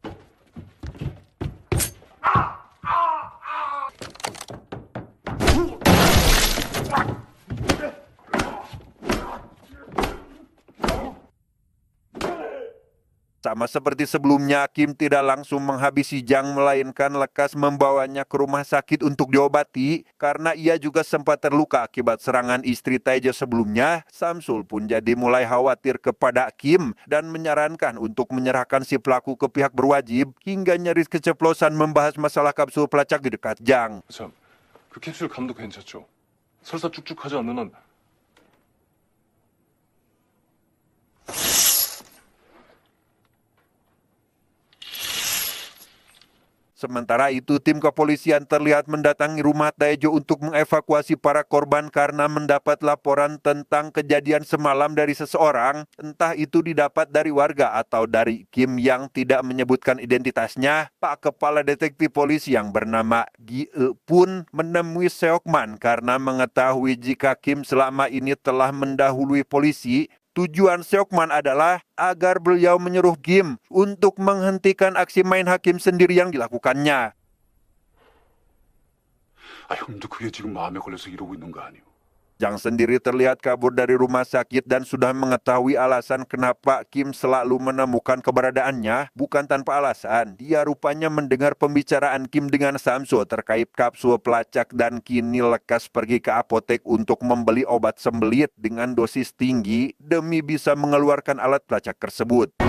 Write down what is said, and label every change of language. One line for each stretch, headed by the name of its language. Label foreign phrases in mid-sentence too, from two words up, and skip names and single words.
Indonesian: sama seperti sebelumnya, Kim tidak langsung menghabisi Jang melainkan lekas membawanya ke rumah sakit untuk diobati karena ia juga sempat terluka akibat serangan istri Taejo sebelumnya. Samsul pun jadi mulai khawatir kepada Kim dan menyarankan untuk menyerahkan si pelaku ke pihak berwajib hingga nyaris keceplosan membahas masalah kapsul pelacak di dekat Jang.
Korean: 참, 그 캡슐 감도 괜찮죠? 설사 쭉쭉하지 않는 한
Indonesian: Sementara itu, tim kepolisian terlihat mendatangi rumah Taejo untuk mengevakuasi para korban karena mendapat laporan tentang kejadian semalam dari seseorang, entah itu didapat dari warga atau dari Kim yang tidak menyebutkan identitasnya. Pak Kepala Detektif Polisi yang bernama Gi-e pun menemui Seokman karena mengetahui jika Kim selama ini telah mendahului polisi. Tujuan Seokman adalah agar beliau menyuruh Kim untuk menghentikan aksi main hakim sendiri yang dilakukannya.
Korean: 아, 형도 그게 지금 마음에 걸려서 이러고 있는 거 아니오?
Indonesian: Jang sendiri terlihat kabur dari rumah sakit dan sudah mengetahui alasan kenapa Kim selalu menemukan keberadaannya. Bukan tanpa alasan, dia rupanya mendengar pembicaraan Kim dengan Samsul terkait kapsul pelacak dan kini lekas pergi ke apotek untuk membeli obat sembelit dengan dosis tinggi demi bisa mengeluarkan alat pelacak tersebut.